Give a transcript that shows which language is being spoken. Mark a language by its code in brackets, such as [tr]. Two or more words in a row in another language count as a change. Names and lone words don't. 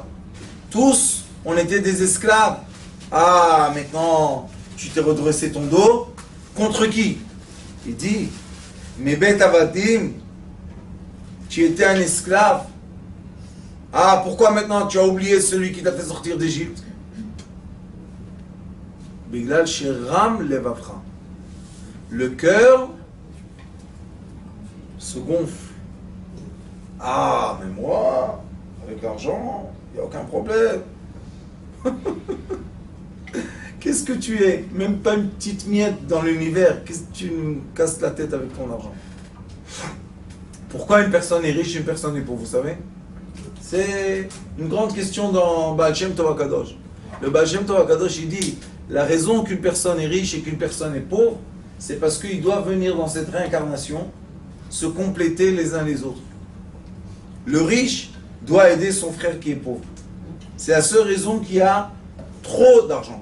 [fr] Tous, on était des esclaves. Ah, maintenant, tu t'es redressé ton dos. Contre qui? Il dit, mais [he] בית עבדים, [fr] tu étais un esclave. Ah, pourquoi maintenant tu as oublié celui qui t'a fait sortir d'Égypte? [he] בגלל שרם לבבך. [fr] Le cœur se gonfle. Ah, mais moi, avec l'argent, il n'y a aucun problème. Qu'est-ce que tu es? Même pas une petite miette dans l'univers. Qu'est-ce que tu me casses la tête avec ton argent? Pourquoi une personne est riche et une personne est pauvre, vous savez? C'est une grande question dans Baal Shem Tov HaKadosh. Le Baal Shem Tov HaKadosh, il dit, la raison qu'une personne est riche et qu'une personne est pauvre, c'est parce qu'ils doivent venir dans cette réincarnation se compléter les uns les autres. Le riche doit aider son frère qui est pauvre. C'est la seule raison qu'il a trop d'argent.